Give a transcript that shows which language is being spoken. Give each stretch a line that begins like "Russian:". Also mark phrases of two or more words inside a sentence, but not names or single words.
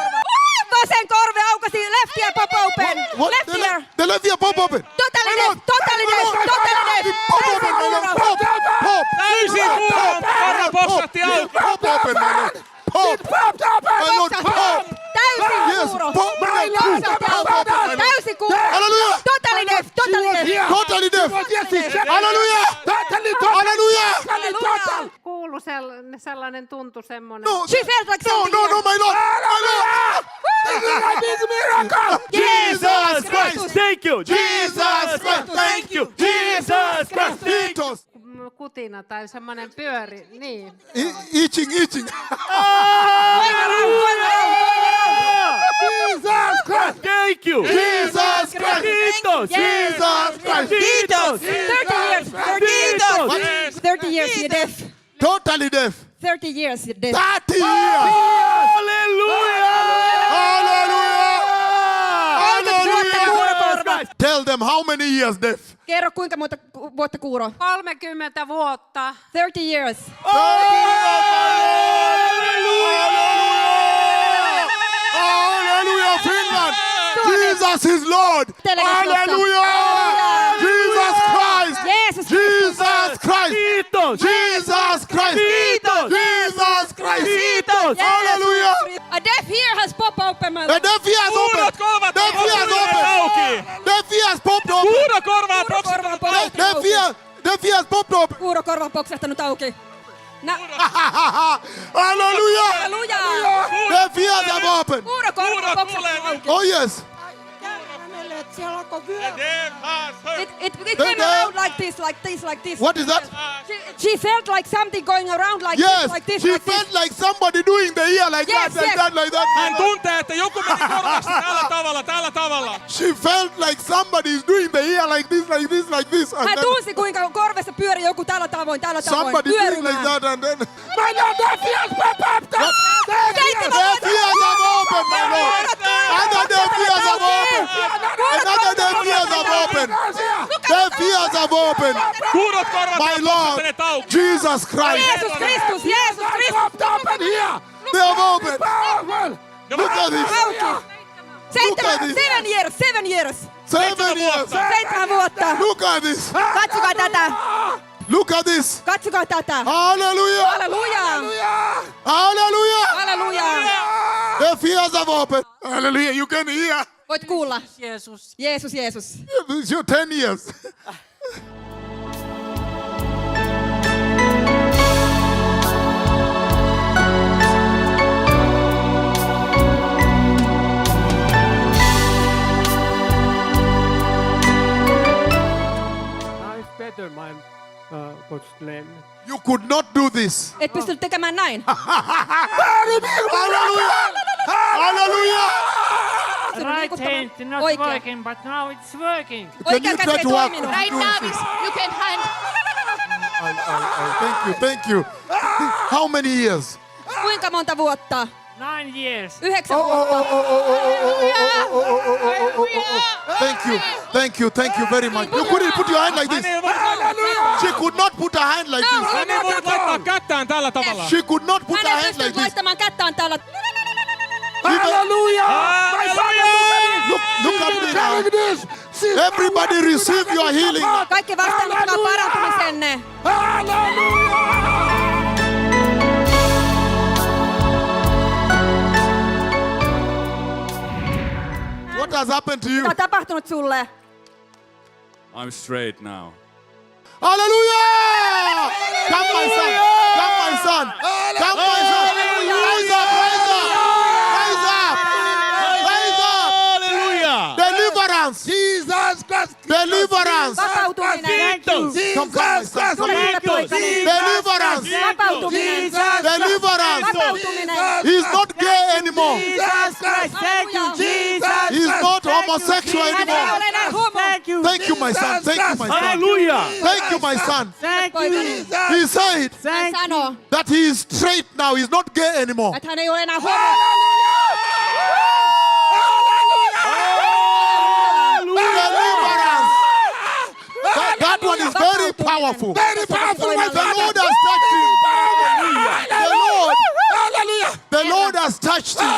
Finnish: Vasen korve aukasi,
English: left ear pop open. What? Left ear. The left ear pop open. Totally deaf. Pop.
Finnish: Täysin kuuro. Korva poksahti auki.
English: Pop open, my Lord. Pop. My Lord, pop.
Finnish: Täysin
English: Yes,
Finnish: kuuro.
English: pop.
Finnish: Täysin kuuro.
English: Hallelujah. Totally deaf. Totally deaf. Hallelujah. Hallelujah.
Finnish: Kuulu sellainen tuntu semmoinen.
English: No, She felt like something. no, my Lord. Jesus Christ! Thank you! Jesus Christ. Thank you! Jesus Christ!
Finnish: Titos. Kutina tai semmoinen pyöri. Niin.
English: Itching. Jesus Christ! Thank you! Jesus Christ.
Finnish: Kiitos!
English: Jesus Christ.
Finnish: Kiitos!
English: 30 years you're deaf. Totally deaf. 30 years you're deaf. 30 years. Hallelujah! Tell them how many years deaf.
Finnish: Kerro kuinka monta vuotta kuuro. 30 vuotta.
English: 30 years. Hallelujah, Finland. Jesus is Lord. Hallelujah. Jesus Christ. Jesus Christ.
Finnish: Kiitos!
English: Jesus Christ.
Finnish: Kiitos!
English: Jesus Christ.
Finnish: Kiitos!
English: Hallelujah. A deaf ear has popped open. The deaf ears open.
Finnish: Kuurot korvat
English: Deaf ears open.
Finnish: auki.
English: Deaf ears popped open.
Finnish: Kuuro korvaa poksahti.
English: Deaf ears popped open.
Finnish: Kuurokorva on poksahtanut auki.
English: Hallelujah.
Finnish: Halleluja!
English: Deaf ears are open. open.
Finnish: Kuurokorva Kuuro boksattu tulee auki.
English: Oh yes.
Finnish: Siellä alkoi vyö.
English: It came around like this, like this, like this. What is that? She felt like something going around like Yes. this, like this, She like this. felt like somebody doing the ear like Yes, that, like yes. that, like that.
Finnish: Hän tuntee, että joku meni korvasta tällä tavalla.
English: She felt like somebody is doing the ear like this, like this, like this. And
Finnish: Hän
English: then
Finnish: tunsi, kuinka korvessa pyöri joku tällä tavoin,
English: somebody doing like
Finnish: pyörimään.
English: that, and then My Lord, their ears were popped up. their ears have opened, my Lord. Another their ears have opened. Another their ears have opened. Their ears have opened.
Finnish: Kuurot korvat
English: My
Finnish: on
English: Lord,
Finnish: boksattaneet auki.
English: Jesus Christ.
Finnish: Jeesus Kristus, Jeesus Kristus.
English: Popped open here. They have opened. Power. Look at this.
Finnish: Auki.
English: Look at this. 7 years, 7 years. 7 years.
Finnish: 7 vuotta.
English: Look at this.
Finnish: Katsokaa tätä.
English: Look at this.
Finnish: Katsokaa tätä.
English: Hallelujah.
Finnish: Halleluja.
English: Hallelujah.
Finnish: Halleluja.
English: The ears have opened. Hallelujah. You can hear.
Finnish: Voit kuulla. Jeesus. Jeesus, Jeesus.
English: It's your 10 years. Now it's better, my Coach Glenn. You could not do this.
Finnish: Et pystynyt tekemään näin.
English: Hallelujah. Hallelujah. Right hand not
Finnish: Oikea.
English: working, but now it's working.
Finnish: Oikea
English: you
Finnish: käsi
English: try
Finnish: ei
English: to walk?
Finnish: toiminut.
English: Right now this, you can hand. Thank you. Thank you. How many years?
Finnish: Kuinka monta vuotta?
English: 9 years.
Finnish: 9 vuotta.
English: Thank you. Thank you. Thank you very much. You couldn't put your hand like
Finnish: Hän
English: this.
Finnish: ei voinut,
English: She could not put her hand like this.
Finnish: hän ei voinut laittaa kättään tällä tavalla.
English: She could not put
Finnish: Hän
English: her
Finnish: ei
English: hand like
Finnish: pystynyt
English: this.
Finnish: laittamaan kättään täällä.
English: Hallelujah. Look at me now. Everybody receive your healing.
Finnish: Kaikki vastaanottakaa parantumisenne.
English: What has happened to you?
Finnish: Mitä on tapahtunut sulle?
English: I'm straight now. Hallelujah! Come, my son. Come, my son. Come, my son. Rise up, rise up. Rise up. Rise up. Hallelujah! Deliverance. Jesus Christ. Deliverance.
Finnish: Vapautuminen.
English: Come, my son.
Finnish: Tule herra poikani.
English: Deliverance.
Finnish: Vapautuminen.
English: Deliverance.
Finnish: Vapautuminen.
English: He's not gay anymore. Jesus Christ. Thank you, Jesus. He's not homosexual
Finnish: Hän ei ole
English: anymore.
Finnish: enää homo.
English: Thank you, my son. Thank you, my son. Hallelujah! Thank you, my son.
Finnish: Poikani.
English: He said
Finnish: Hän sanoo,
English: that he is straight now. He's not gay anymore.
Finnish: että hän ei ole enää homo.
English: Deliverance. That one is very powerful. Very powerful. The Lord has touched him. The Lord has touched him.